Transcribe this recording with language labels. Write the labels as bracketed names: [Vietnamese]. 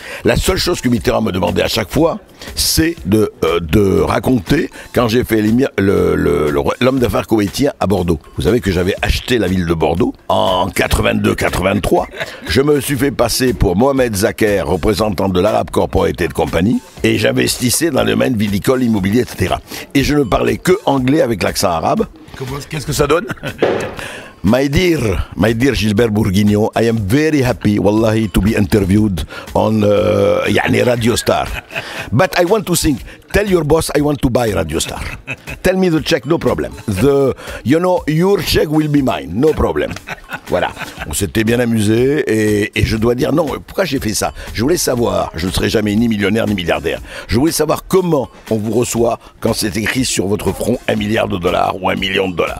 [French] La seule chose que Mitterrand me demandait à chaque fois, c'est de raconter quand j'ai fait l'homme d'affaires koweïtien à Bordeaux. Vous savez que j'avais acheté la ville de Bordeaux en 82-83. Je me suis fait passer pour Mohamed Zaker, représentant de l'Arab Corporated Company, et j'investissais dans le domaine vinicole, immobilier, etc. Et je ne parlais que anglais avec l'accent arabe. Qu'est-ce que ça donne? [English] My dear Gilbert Bourguignon, I am very happy, wallahi, to be interviewed on Radio Star. But I want to think, tell your boss I want to buy Radio Star. Tell me the check, no problem. Your check will be mine, no problem. [French] Voilà, on s'était bien amusé et je dois dire non, pourquoi j'ai fait ça? Je voulais savoir, je ne serai jamais ni millionnaire ni milliardaire, je voulais savoir comment on vous reçoit quand c'est écrit sur votre front $1 milliard ou $1 million.